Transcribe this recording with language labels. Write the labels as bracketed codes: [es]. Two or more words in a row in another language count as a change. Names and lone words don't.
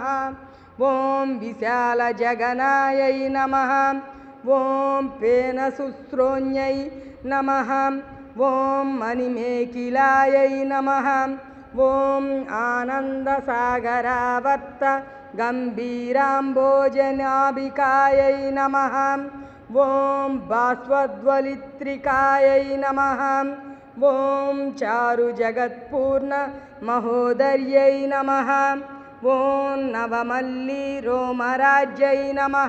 [sa] ఓం విశాలజగనాయై నమః. ఓం పేనసుశ్రోణ్యై నమః. ఓం మణిమేఖిలాయై నమః. ఓం ఆనందసాగరావర్త गम्भीराम्बोजनाभिकायै नमः। ॐ बाष्पज्वलित्रिकायै नमः। ॐ चारुजगत्पूर्णमहोदर्यै नमः। ॐ नवमल्लीरोमराज्यै नमः।